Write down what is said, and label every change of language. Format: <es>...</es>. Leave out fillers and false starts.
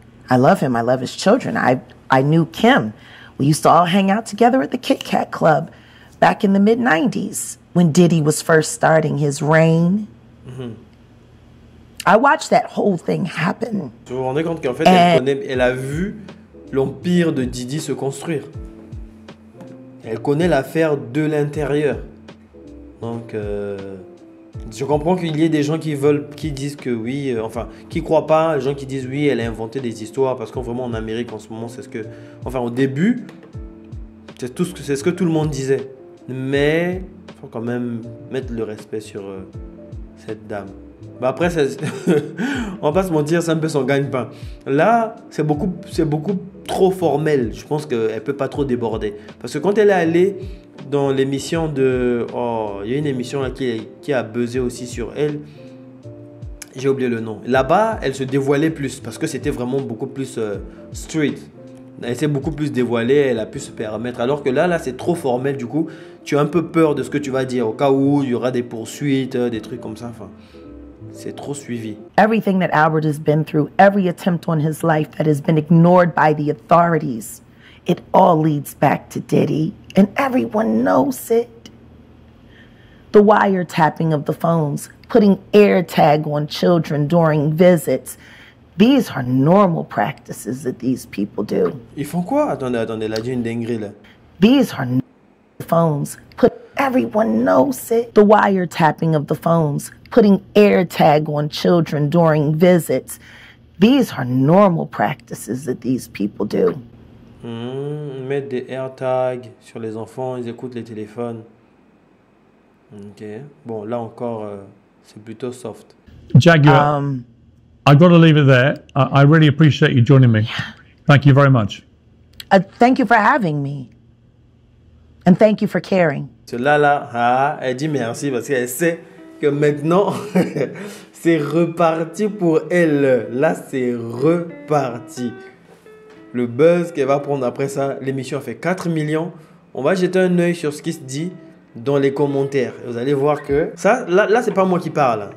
<en>I love him. I love his children. I knew Kim. We used to all hang out together at the Kit Kat Club back in the mid-90s when Diddy was first starting his reign. I watched that whole thing happen.</en> <fr>Vous vous rendez compte qu'en fait, elle a vu l'empire de Didi se construire. Elle connaît l'affaire de l'intérieur. Donc, je comprends qu'il y ait des gens qui disent que oui, enfin, qui croient pas, les gens qui disent oui, elle a inventé des histoires, parce qu'en vraiment en Amérique en ce moment, c'est ce que, enfin, au début, c'est ce que tout le monde disait. Mais il faut quand même mettre le respect sur cette dame. Bah après, on va pas se mentir, c'est un peu son gagne-pain. Là, c'est beaucoup trop formel. Je pense qu'elle peut pas trop déborder. Parce que quand elle est allée dans l'émission de... Oh, il y a une émission là qui a buzzé aussi sur elle. J'ai oublié le nom. Là-bas, elle se dévoilait plus parce que c'était vraiment beaucoup plus street. Elle s'est beaucoup plus dévoilée, elle a pu se permettre. Alors que là, c'est trop formel. Du coup, tu as un peu peur de ce que tu vas dire. Au cas où il y aura des poursuites, des trucs comme ça. Enfin, c'est trop suivi.</fr> <en>Everything that Albert has been through, every attempt on his life that has been ignored by the authorities, it all leads back to Diddy, and everyone knows it. The wiretapping of the phones, putting AirTag on children during visits, these are normal practices that these people do.</en> <fr>Ils font quoi? Attendez, elle a dit une dinguerie là.</fr> <en>These are phones. Everyone knows it. The wiretapping of the phones, putting AirTag on children during visits. These are normal practices that these people do.</en> <fr>Mettre des AirTags sur les enfants, ils écoutent les téléphones. Ok. Bon, là encore, c'est plutôt soft.</fr> <en>Jaguar, I've got to leave it there. I really appreciate you joining me. Thank you very much. Thank you for having me. And thank you for caring.</en> <fr>Là, elle dit merci parce qu'elle sait que maintenant, c'est reparti pour elle. Là, c'est reparti. Le buzz qu'elle va prendre après ça, l'émission a fait 4 millions. On va jeter un œil sur ce qui se dit dans les commentaires. Vous allez voir que ça, là c'est pas moi qui parle.</fr>